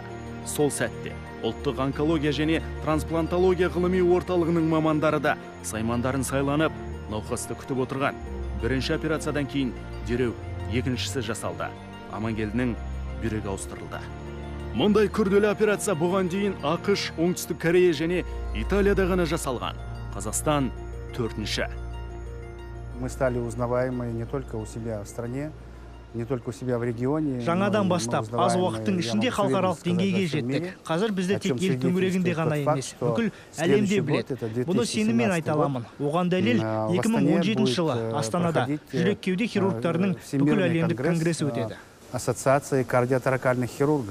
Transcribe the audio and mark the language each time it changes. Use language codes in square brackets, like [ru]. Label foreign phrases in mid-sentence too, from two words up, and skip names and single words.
[kk] Сол сәтте ұлттық онкология және трансплантология ғылыми орталығының мамандары да саймандарын сайланып, науқасты күтіп отырған. Бірінші операциядан кейін дереу екіншісі жасалды. Амангелдінің бүйрегі ауыстырылды. Мұндай күрделі операция бұған дейін ақш, Оңтүстік Корея және Италияда ғана жасалған. Қазақстан 4-ші. [ru] Мы стали узнаваемы не только у себя в стране, не только у себя в регионе. [kk] Жаңадан бастап аз уақыттың ішінде халықаралық деңгейге жеттік. Қазір бізді тек ел төңірегінде ғана емес, бүкіл әлемде біледі. Бұны сеніммен айта аламын. Оған дәлел 2017 жылы Астанада жүрек кеуде хирургтарының бүкіл әлемдік конгресі өтеді. [ru] Ассоциация кардиоторакальных хирургов.